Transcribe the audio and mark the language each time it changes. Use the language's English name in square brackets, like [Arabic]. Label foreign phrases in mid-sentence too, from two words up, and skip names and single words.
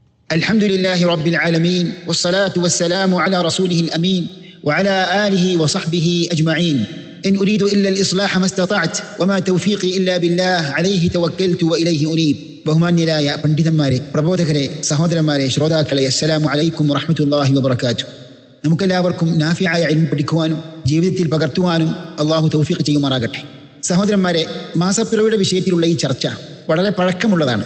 [Arabic] الحمد لله رب العالمين والصلاة والسلام على رسوله الأمين وعلى آله وصحبه أجمعين. إن أريد إلا الإصلاح ما استطعت وما توفيقي إلا بالله عليه توكلت وإليه أنيب. [Malayalam] ബഹുമാന്യരായ പണ്ഡിതന്മാരെ, പ്രബോധകരെ, സഹോദരന്മാരെ, ശ്രോതാക്കളെ, [Arabic] السلام عليكم ورحمة الله وبركاته. [Malayalam] നമുക്കെല്ലാവർക്കും നാഫിയായ ഇൽമ് പഠിക്കുവാനും ജീവിതത്തിൽ പകർത്തുവാനും അള്ളാഹു തൗഫീഖ് ചെയ്യുമാറാകട്ടെ. സഹോദരന്മാരെ, മാസപ്പിറവിയുടെ വിഷയത്തിലുള്ള ഈ ചർച്ച വളരെ പഴക്കമുള്ളതാണ്.